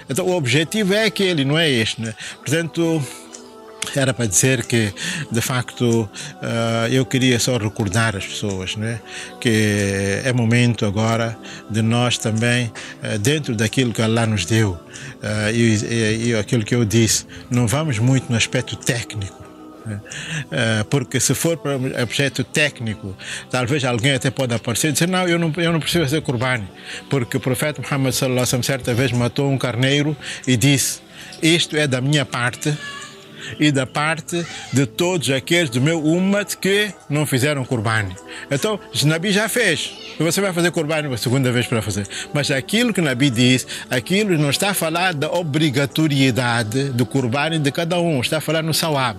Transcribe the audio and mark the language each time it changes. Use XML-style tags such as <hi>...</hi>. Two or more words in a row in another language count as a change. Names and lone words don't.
<pt>Então o objetivo é aquele, não é este, né? Portanto, era para dizer que, de facto, eu queria só recordar as pessoas, né, que é momento agora de nós também, dentro daquilo que Allah nos deu, e aquilo que eu disse, não vamos muito no aspecto técnico, porque se for para o aspecto técnico, talvez alguém até pode aparecer e dizer, não, eu não preciso fazer corbani, porque o profeta Muhammad</pt> <ar>صلى الله عليه وسلم</ar> <pt>certa vez matou um carneiro e disse, isto é da minha parte e da parte de todos aqueles do meu ummat que não fizeram corbani. Então, o Nabi já fez. E você vai fazer corbani uma segunda vez para fazer. Mas aquilo que o Nabi diz, aquilo não está a falar da obrigatoriedade do corbani de cada um, está a falar no sawab.</pt>